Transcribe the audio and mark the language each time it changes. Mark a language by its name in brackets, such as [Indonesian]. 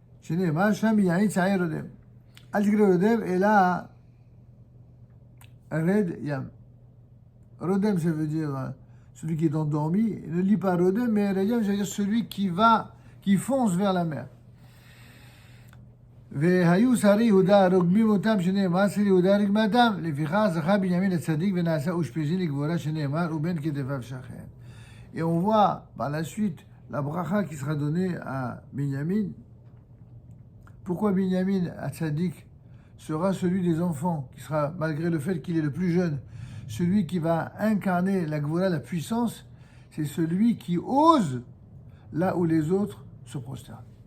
[French] Et là, Red Yam. Rodem, ça veut dire celui qui est endormi. Ne lit pas Rodem, mais Red Yam, ça veut dire celui qui fonce vers la mer. [Hebrew] והיו שרי יהודה רוגמים אותם שנאמר שרי יהודה רגמתם לפיכך זכה בנימין הצדיק ונעשה אושפיזין לגבורה שנאמר ובין כתפיו שכן. [French] Et on voit par la suite la bracha qui sera donnée à Binyamin. Pourquoi Binyamin Hatzadik sera celui des enfants, qui sera, malgré le fait qu'il est le plus jeune, celui qui va incarner la Gvola, la puissance, c'est celui qui ose là où les autres se prosternent.